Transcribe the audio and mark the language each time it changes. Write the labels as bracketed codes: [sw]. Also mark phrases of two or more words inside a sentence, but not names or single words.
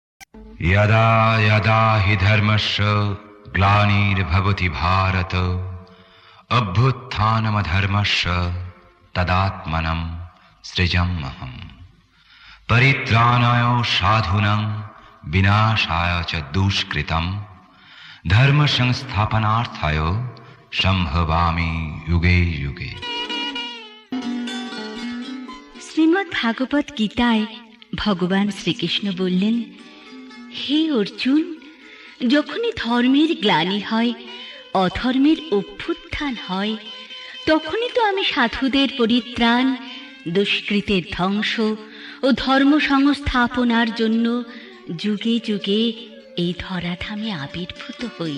[sa] यदा यदा हि धर्मस्य ग्लानिर्भवति भारत अभ्युत्थानमधर्मस्य तदात्मनं सृजम्यहम् परित्राणाय साधूनां विनाशाय च दुष्कृतं धर्म संस्थापनार्थाय संभवामि युगे युगे। [bn] শ্রীমদ্ ভাগবত গীতায় ভগবান শ্রীকৃষ্ণ বললেন, হে অর্জুন, যখনই ধর্মের গ্লানি হয়, অধর্মের অভ্যুত্থান হয়, তখনই তো আমি সাধুদের পরিত্রাণ, দুষ্কৃতের ধ্বংস ও ধর্ম সংস্থাপনার জন্য যুগে যুগে এই ধরাধামে আবির্ভূত হই।